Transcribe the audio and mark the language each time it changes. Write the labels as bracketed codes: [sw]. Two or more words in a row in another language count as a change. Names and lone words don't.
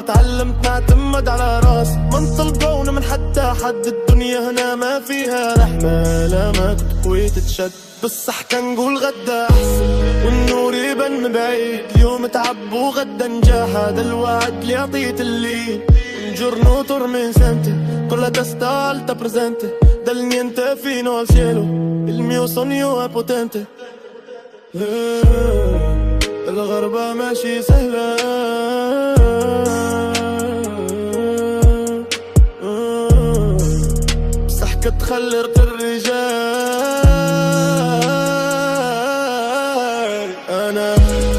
[ar] تعلمت نعتمد على راسي، ما نطلبون من حتى حد. الدنيا هنا ما فيها رحمة، لا ما تقوي تتشد. بصح كنقول غدا أحسن والنور يبان من بعيد. اليوم تعب وغدا نجاح، هذا الوعد اللي عطيت الليل. [it] Un giorno tormentante con la testa alta presente, dal niente fino al cielo il mio sogno è potente. [ar] الغربة ماشي سهلة، بصح كتخلي رق الرجال. أنا